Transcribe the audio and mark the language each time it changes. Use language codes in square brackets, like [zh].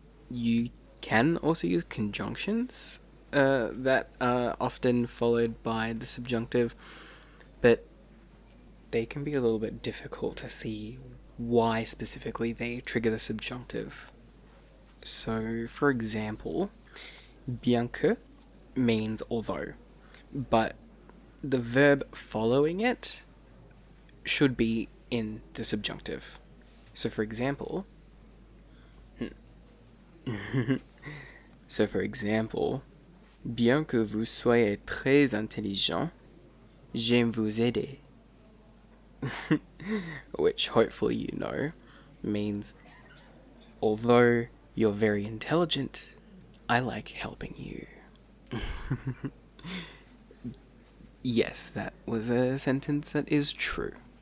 [en] You can also use conjunctions that are often followed by the subjunctive, but they can be a little bit difficult to see why specifically they trigger the subjunctive. So, for example, bien que means although, but the verb following it should be in the subjunctive. [fr] So, for example, bien que vous soyez très intelligent, j'aime vous aider. [en] Which hopefully you know means, although you're very intelligent, I like helping you. Yes, that was a sentence that is true.